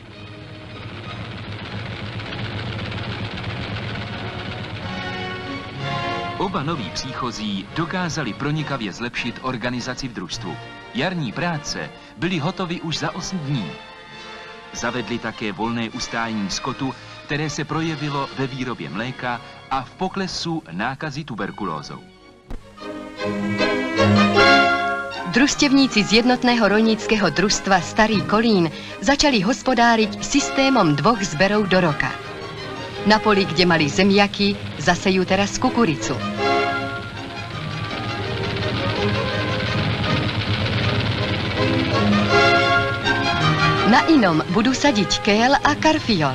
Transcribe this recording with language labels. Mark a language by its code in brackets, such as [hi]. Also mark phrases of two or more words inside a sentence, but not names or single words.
[cs] Oba noví příchozí dokázali pronikavě zlepšit organizaci v družstvu. Jarní práce byly hotovy už za 8 dní. Zavedli také volné ustájení skotu, které se projevilo ve výrobě mléka a v poklesu nákazy tuberkulózou. [sk] Družstevníci z jednotného rolnického družstva Starý Kolín začali hospodáriť systémom 2 zberov do roka. Na poli, kde mali zemiaky, zasejú teraz kukuricu. Na inom budú sadiť kél a karfiol.